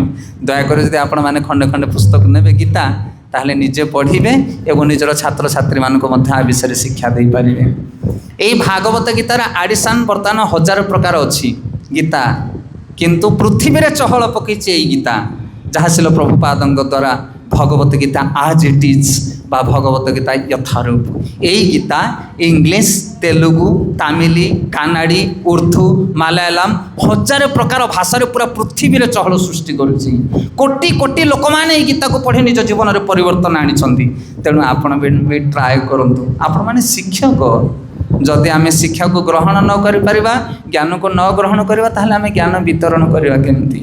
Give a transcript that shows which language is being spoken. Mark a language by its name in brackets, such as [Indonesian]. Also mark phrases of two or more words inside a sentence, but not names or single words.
[Odia] ଦୟାକରି ଯଦି ଆପଣମାନେ ଖଣ୍ଡେ ଖଣ୍ଡେ ପୁସ୍ତକ ନେବେ ଗୀତା, ତାହେଲେ ନିଜେ ପଢ଼ିବେ ଏବଂ ନିଜର ଛାତ୍ରଛାତ୍ରୀମାନଙ୍କୁ ମଧ୍ୟ ଆ ବିଷୟରେ ଶିକ୍ଷା ଦେଇପାରିବେ। ଏଇ ଭାଗବତ ଗୀତାର ଆଡ଼ିସନ୍ ବର୍ତ୍ତମାନ 1000 ପ୍ରକାର ଅଛି ଗୀତା, କିନ୍ତୁ ପୃଥିବୀରେ ଚହଳ ପକାଇଛି ଏଇ ଗୀତା, ଯାହା ଶିଲ ପ୍ରଭୁପାଦଙ୍କ ଦ୍ୱାରା ଭଗବତ ଗୀତା [English] as it is [Odia] ବା ଭଗବତ ଗୀତା ଯଥାରୂପ। ଏଇ ଗୀତା ଇଂଲିଶ, ତେଲୁଗୁ, ତାମିଲ, କାନାଡି, ଉର୍ଦୁ, ମାଲାୟାଲମ ହଜାର ପ୍ରକାର ଭାଷାରେ ପୁରା ପୃଥିବୀରେ ଚହଳ ସୃଷ୍ଟି କରୁଛି। କୋଟି କୋଟି ଲୋକମାନେ ଏହି ଗୀତାକୁ ପଢ଼ି ନିଜ ଜୀବନରେ ପରିବର୍ତ୍ତନ ଆଣିଛନ୍ତି। ତେଣୁ ଆପଣ ବି ଟ୍ରାଏ କରନ୍ତୁ। ଆପଣମାନେ ଶିକ୍ଷକ, ଯଦି ଆମେ ଶିକ୍ଷାକୁ ଗ୍ରହଣ ନ କରିପାରିବା, ଜ୍ଞାନକୁ ନ ଗ୍ରହଣ କରିବା, ତାହେଲେ ଆମେ ଜ୍ଞାନ ବିତରଣ କରିବା କେମିତି?